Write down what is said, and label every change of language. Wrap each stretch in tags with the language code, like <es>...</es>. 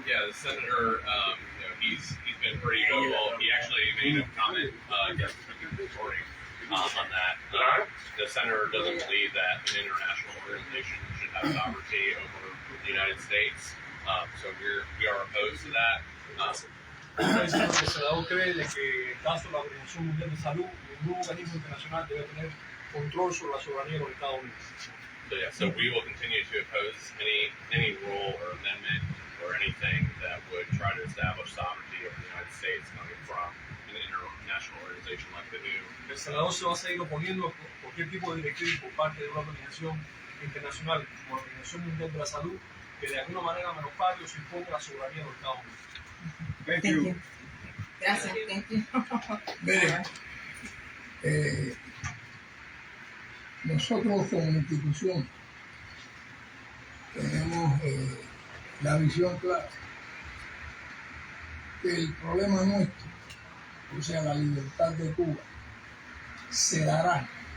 <en>Yeah, the senator, he's been pretty vocal. He actually made a comment yesterday morning on that. The senator doesn't believe that an international organization should have sovereignty over the United States. So we are opposed to that.</en> <es>El senador cree de que en caso de la Organización Mundial de Salud, ningún organismo internacional debe tener control sobre la soberanía de los Estados Unidos.</es> <en>So we will continue to oppose any rule or amendment or anything that would try to establish sovereignty over the United States coming from an international organization like the WHO.</en> <es>El senador se va a seguir oponiendo a cualquier tipo de directriz por parte de una organización internacional como la Organización Mundial de la Salud que de alguna manera menoscabe o se imponga la soberanía de los Estados Unidos.</es> <en>Thank you.</en> <es>Gracias,</es> <en>thank you.</en> <es>Miren, nosotros como institución tenemos la visión clara que el problema nuestro, o sea, la libertad de Cuba, se dará</es>